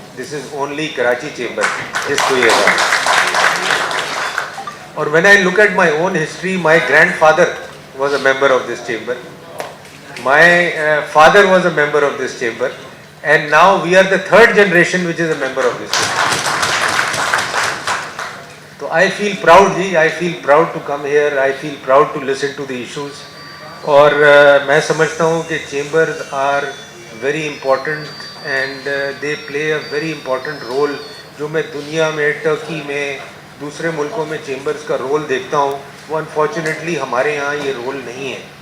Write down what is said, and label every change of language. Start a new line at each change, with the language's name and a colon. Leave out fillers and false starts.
English: this is only Karachi chamber
Urdu: جس کو یہ اعزاز.
English: اور when I look at my own history, my grandfather was a member of this chamber, my father was a member of this chamber, and now we are the third generation which is a member of this church. So I feel proud ji, I feel proud to come here, I feel proud to listen to the issues.
Urdu: اور میں سمجھتا ہوں کہ
English: Chambers are very important and they play a very important role.
Urdu: جو میں دنیا میں, Turkey میں, دوسرے ملکوں میں چیمبرز کا رول دیکھتا ہوں, وہ انفارچونیٹلی ہمارے یہاں یہ رول نہیں ہے.